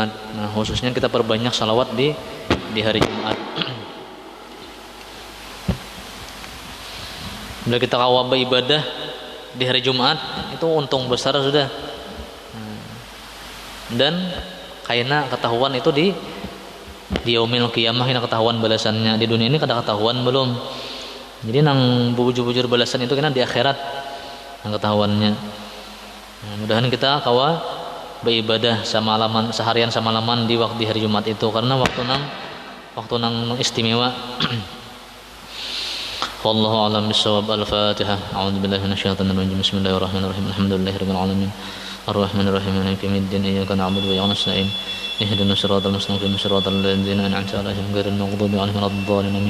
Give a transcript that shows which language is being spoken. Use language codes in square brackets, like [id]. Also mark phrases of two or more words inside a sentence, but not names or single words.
[id] Nah khususnya kita perbanyak salawat di hari Jumat. Bila kita kawal beribadah di hari Jumat itu untung besar sudah. Dan kayaknya ketahuan itu di [ar] يوم القيامة [id] ini ketahuan balasannya. [bjn] Di dunia ini kada ketahuan belum. Jadi nang bujur-bujur balasan itu kena di akhirat nang ketahuannya. [id] Mudahan kita kawal beribadah semalaman, seharian semalaman di waktu hari Jumat itu, karena waktu nang istimewa. [ar] والله أعلم بالصواب. الفاتحة. أعوذ بالله من الشيطان الرجيم. بسم الله الرحمن الرحيم. الحمد لله رب العالمين. الرحمن الرحيم. مالك يوم الدين. إياك نعبد وإياك نستعين. اهدنا الصراط المستقيم. صراط الذين أنعمت عليهم غير المغضوب عليهم ولا الضالين. آمين.